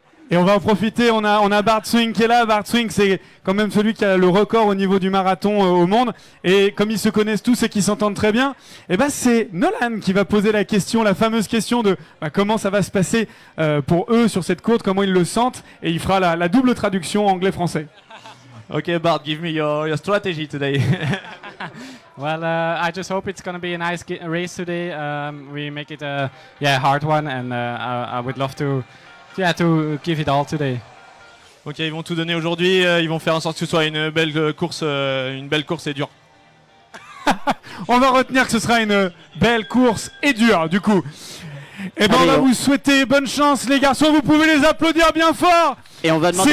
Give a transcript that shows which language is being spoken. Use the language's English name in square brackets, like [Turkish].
[French] Et on va en profiter, on a Bart Swing qui est là. Bart Swing, c'est quand même celui qui a le record au niveau du marathon au monde. Et comme ils se connaissent tous et qu'ils s'entendent très bien, et ben c'est Nolan qui va poser la question, la fameuse question de comment ça va se passer pour eux sur cette course, comment ils le sentent. Et il fera la double traduction anglais-français. [English] Okay, Bart, give me your strategy today. Well, I just hope it's going to be a nice race today. We make it a hard one, and I would love to give it all today. [French] Ok, ils vont tout donner aujourd'hui. Ils vont faire en sorte que ce soit une belle course et dure. On va retenir que ce sera une belle course et dure, du coup. Et ben on va vous souhaiter bonne chance, les garçons. Vous pouvez les applaudir bien fort. Et on va demander